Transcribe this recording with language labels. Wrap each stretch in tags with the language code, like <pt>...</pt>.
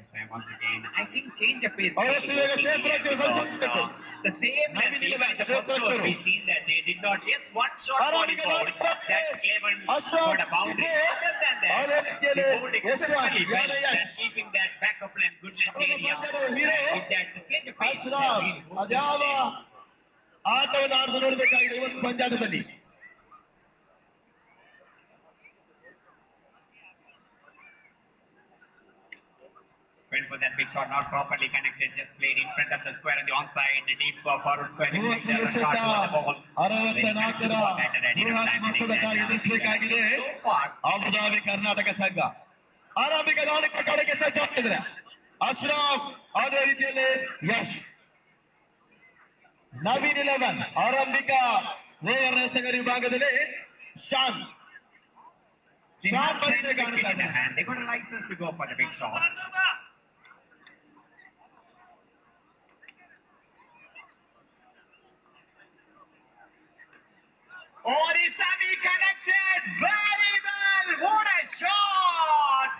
<en>once again, I think change of pace. The same as the first over, we seen that they did not. Yes, one shot body ball that Cleven got a boundary. Other than that, they bowled exceptionally well at keeping that backup length, good length area. With that change of pace,</en> <kn>ಅದ್ಯಾವ ಆಟವನ್ನು ಆಡಿದು ನೋಡಬೇಕಾಗಿದೆ ಇವತ್ತು ಪಂದ್ಯಾಟದಲ್ಲಿ.</kn> <en>Went for that big shot, not properly connected, just played in front of the square on the onside, the deep forward square.</en> <kn>64ರ ಬೃಹತ್ ಮೊತ್ತದ ಕಾರ್ಯ ಎದುರಿಸಬೇಕಾಗಿದೆ Abu Dhabi Karnataka ಸಂಘ. ಆರಂಭಿಕ ದಾಳಿಕ ಕಡೆಗೆ ಸಜ್ಜಾಗ್ತಿದ್ರೆ ಅಶ್ರಫ್ ಅದೇ ರೀತಿಯಲ್ಲಿ ಯಶ್. ನವೀನ್ 11 ಆರಂಭಿಕ ಓವರ್ ಎಸೆಗರ ವಿಭಾಗದಲ್ಲಿ ಶಾನ್ ಬಂದಿದೆ ಕಾಣ್ತಾ ಇದೆ.</kn> <en>They got a license to go for the big shot. Oh, Isami connected very well. What a shot!</en>